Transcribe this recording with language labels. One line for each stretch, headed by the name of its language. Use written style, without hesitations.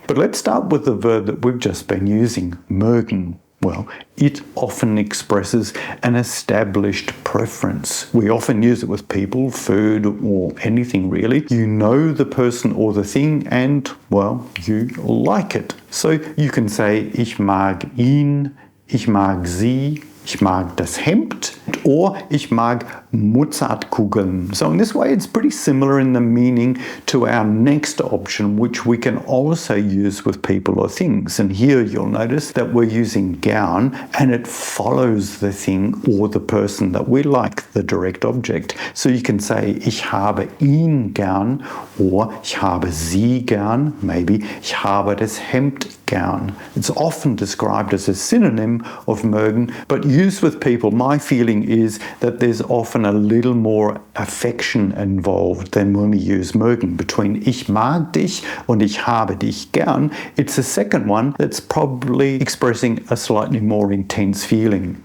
English: But let's start with the verb that we've just been using, mögen. Well, it often expresses an established preference. We often use it with people, food, or anything really. You know the person or the thing and, well, you like it. So you can say,
German: ich mag ihn, ich mag sie, ich mag das Hemd, or ich mag Mozartkugeln.
English: So in this way, it's pretty similar in the meaning to our next option, which we can also use with people or things. And here you'll notice that we're using gern, and it follows the thing or the person that we like, the direct object. So you can say,
German: ich habe ihn gern, or ich habe sie gern, maybe ich habe das Hemd gern.
English: It's often described as a synonym of mögen, but used with people, my feeling is that there's often a little more affection involved than when we use mögen. Between
German: ich mag dich und ich habe dich gern,
English: it's the second one that's probably expressing a slightly more intense feeling.